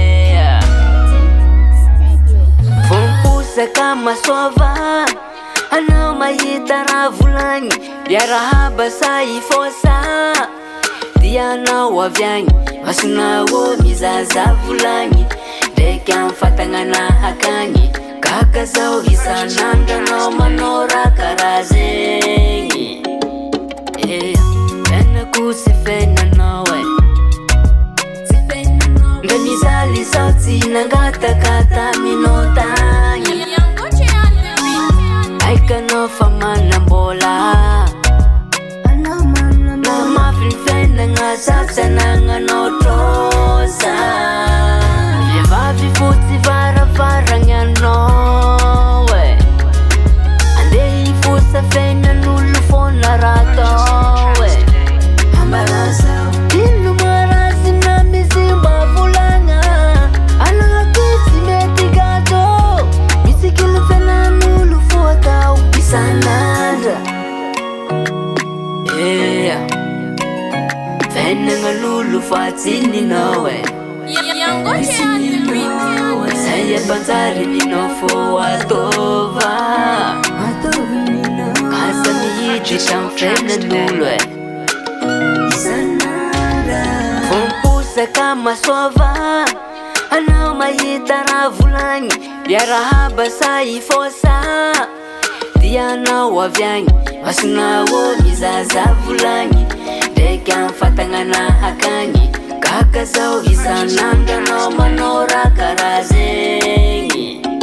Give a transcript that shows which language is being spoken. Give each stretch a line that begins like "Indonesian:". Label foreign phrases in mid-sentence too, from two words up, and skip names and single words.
English: Yeah.
Malagasy: Vomposaka masoava, anao mahita raha volagny, miarahaba sa ifosa, dia anao avy agny, masonao mizaza volagny, ndraiky amy fatagnana hakagny, gaga zao isan'andro anao manao raha karaha zegny. Yeah. Fenako sy fenanao e. Nga mizaly zao tsy nangataka taminao tagny.
English: Yangoche on the beat.
Malagasy: Aikanao fa manam-bola. Na mafy ny fiainana zao tsy anagnanao trosa. Vehivavy fotsy varavaragny anao e. Andeha hifosa fiainan'olo foana raha atao e. Ambara zao. Ino marazy na misy mba volagna? Anaty tsy mety gato. Misy kilo fiainan'olo fo atao isan'andro.
English: Yeah.
Malagasy: Fiainana lolo fa tsy ninao e.
English: Yangoche on the beat.
Malagasy: Zay ampanjary ninao fo atova. Asa mihiditra amy fiainan'olo e. Vomposaka masoava, anao mahita raha volagny, miarahaba sa ifosa, dia anao avy agny, masonao mizaza volagny, ndraiky amy fatagnana hakagny, gaga zao isan'andro anao manao raha karaha zegny.